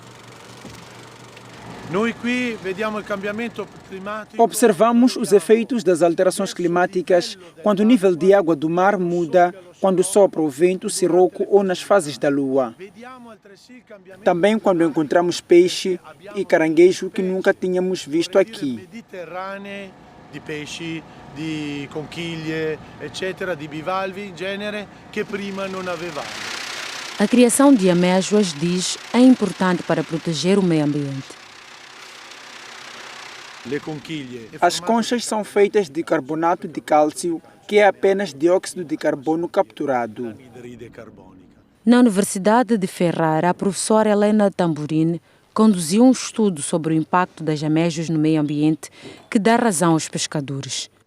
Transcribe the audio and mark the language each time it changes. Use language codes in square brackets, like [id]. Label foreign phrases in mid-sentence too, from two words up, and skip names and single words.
[pt] Observamos os efeitos das alterações climáticas quando o nível de água do mar muda, quando sopra o vento sirocco ou nas fases da lua. Também quando encontramos peixe e caranguejo que nunca tínhamos visto aqui. [it] Di pesci, di conchiglie, eccetera, di bivalvi in genere, che prima non avevamo. [pt] A criação de amêijoas, diz, é importante para proteger o meio ambiente. As conchas são feitas de carbonato de cálcio, que é apenas dióxido de carbono capturado. Na Universidade de Ferrara, a professora Helena Tamburini conduziu um estudo sobre o impacto das amêijoas no meio ambiente que dá razão aos pescadores.